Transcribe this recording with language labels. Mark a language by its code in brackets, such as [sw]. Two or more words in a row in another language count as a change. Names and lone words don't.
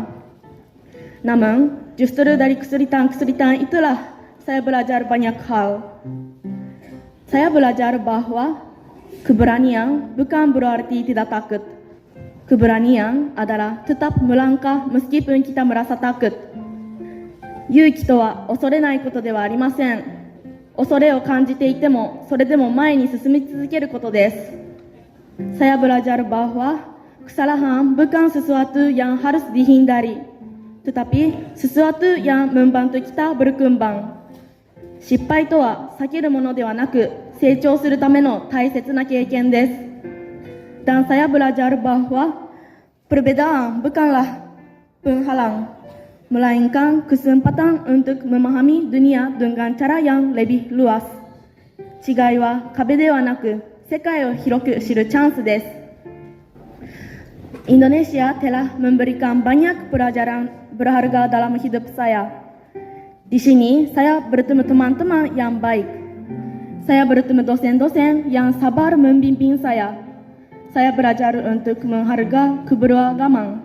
[id] Namun, justru dari kesulitan-kesulitan itulah saya belajar banyak hal. Saya belajar bahwa keberanian bukan berarti tidak takut. Keberanian adalah tetap melangkah meskipun kita merasa takut. [ja] 勇気とは恐れないことではありません。恐れを感じていても、それでも前に進み続けることです。 [id] Saya belajar bahwa kesalahan bukan sesuatu yang harus dihindari, tetapi sesuatu yang membantu kita berkembang. [ja] 失敗とは避けるものではなく、成長するための大切な経験です。 [id] Dan saya belajar bahwa perbedaan bukanlah penghalang, melainkan kesempatan untuk memahami dunia dengan cara yang lebih luas. [ja] 違いは壁ではなく、世界を広く知るチャンスです。 [id] Indonesia telah memberikan banyak pelajaran berharga dalam hidup saya. Di sini, saya bertemu teman-teman yang baik. Saya bertemu dosen-dosen yang sabar membimbing saya. Saya belajar untuk menghargai keberagaman.